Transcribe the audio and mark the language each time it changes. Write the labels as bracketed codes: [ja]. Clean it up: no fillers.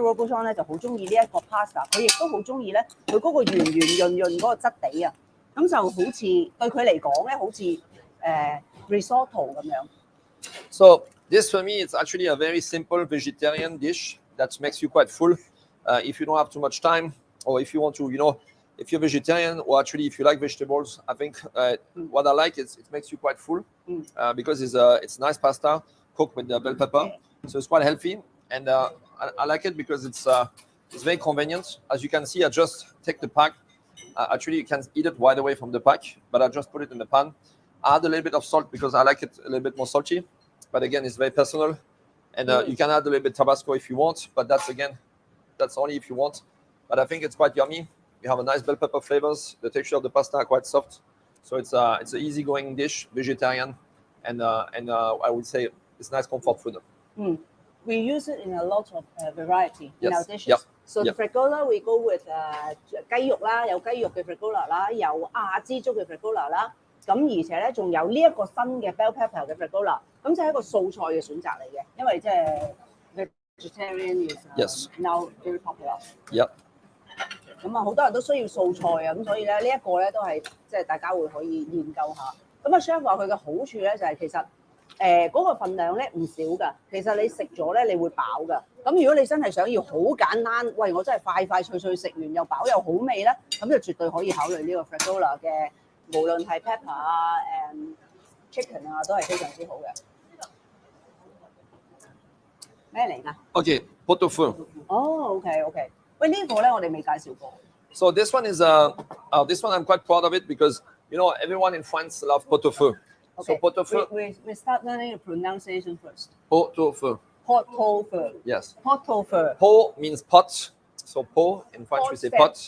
[yue] Aubuchon 咧就好中意呢一個 pasta， 佢亦都好中意咧佢嗰個圓潤嗰個質地啊，咁就好似對佢嚟講咧好似risotto 咁樣。 [en] So this for me, it's actually a very simple vegetarian dish that makes you quite full. If you don't have too much time, or if you want to, if you're vegetarian, or actually if you like vegetables, I think what I like is it makes you quite full because it's nice pasta cooked with the bell pepper, so it's quite healthy, and I like it because it's very convenient. As you can see, I just take the pack. Actually, you can eat it right away from the pack, but I just put it in the pan. I add a little bit of salt because I like it a little bit more salty, but again, it's very personal, and you can add a little bit Tabasco if you want, but that's only if you want. But I think it's quite yummy. You have a nice bell pepper flavors. The texture of the pasta are quite soft, so it's an easygoing dish, vegetarian, and I would say it's nice comfort food. We use it in a lot of variety in our dishes. Yep. So the fragola we go with [yue] 雞肉啦，有雞肉嘅 fragola 啦，有亞枝竹嘅 fragola 啦，咁而且咧仲有呢一個新嘅 bell pepper 嘅 fragola，咁就係一個素菜嘅選擇嚟嘅，因為即係 [en] vegetarian is now very popular. Yep. [yue] 咁啊，好多人都需要素菜啊，咁所以咧呢一個咧都係即係大家會可以研究下。咁啊 ，chef 話佢嘅好處咧就係其實。嗰個份量咧唔少㗎，其實你食咗咧你會飽㗎。咁如果你真係想要好簡單，喂我真係快快脆脆食完又飽又好味咧，咁就絕對可以考慮呢個 fragola 嘅，無論係 pepper 啊、chicken 啊都係非常之好嘅。咩嚟㗎 [en] Okay, pot au feu. [yue] 哦 ，OK， 喂呢個咧我哋未介紹過。 [en] So this one is this one I'm quite proud of it because you know everyone in France loves pot au feu. Okay. So pot au feu. We start learning the pronunciation first. Pot au feu. Pot au feu. Yes. Pot au feu. Pot means pot. So pot in French we say pot.